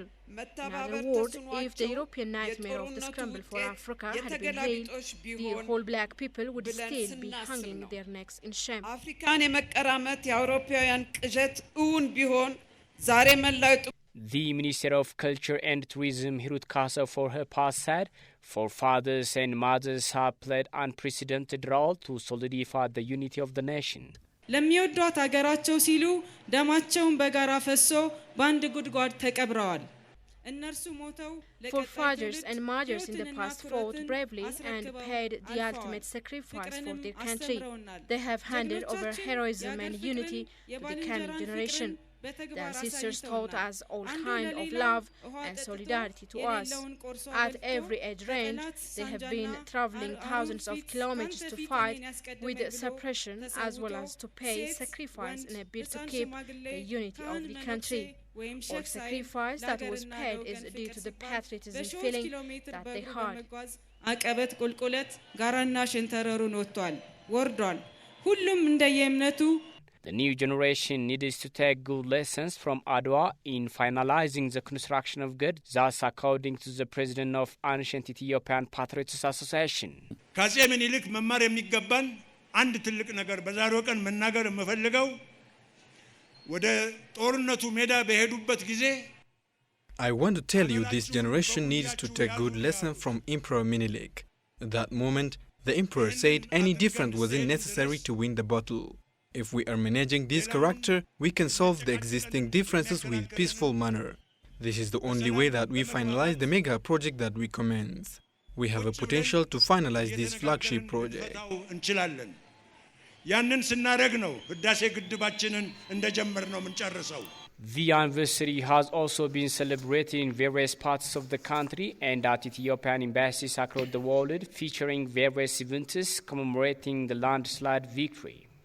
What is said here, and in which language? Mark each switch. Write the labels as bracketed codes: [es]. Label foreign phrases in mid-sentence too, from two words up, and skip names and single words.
[en] In other words, if the European nightmare of the scramble for Africa had been real, the whole black people would still be hanging their necks in shame. The Minister of Culture and Tourism, Hirut Kassar, for her part said, forefathers and mothers have played unprecedented role to solidify the unity of the nation. [am] ለሚወዷት ሀገራቸው ሲሉ ደማቸውን በጋራ ፈሶ በአንድ ጉድጓድ ተቀብረዋል። [en] Forefathers and mothers in the past fought bravely and paid the ultimate sacrifice for their country. They have handed over heroism and unity to the coming generation. The ancestors taught us all kinds of love and solidarity to us. At every age range, they have been traveling thousands of kilometers to fight with suppression as well as to pay sacrifice in a bid to keep the unity of the country. All sacrifice that was paid is due to the patriotism feeling that they had. [am] አቀበት ቁልቁለት ጋራና ሸንተረሩን ወጥቷል ወርዷል ሁሉም እንደየእምነቱ. [en] The new generation needs to take good lessons from Adwa in finalizing the construction of good, thus according to the president of Ancient Ethiopian Patriots Association. [am] ከአፄ ምኒልክ መማር የሚገባን አንድ ትልቅ ነገር በዛሬው ቀን መናገር የምፈልገው ወደ ጦርነቱ ሜዳ በሄዱበት ጊዜ [en] I want to tell you this generation needs to take good lesson from Emperor Minilik. At that moment, the emperor said any difference wasn't necessary to win the battle. If we are managing this character, we can solve the existing differences with peaceful manner. This is the only way that we finalize the mega project that we commence. We have a potential to finalize this flagship project. [am] ያንን ስናደርግ ነው ህዳሴ ግድባችንን እንደጀመርነው የምንጨርሰው። [en] The anniversary has also been celebrated in various parts of the country and at Ethiopian embassies across the world, featuring various events commemorating the landslide victory.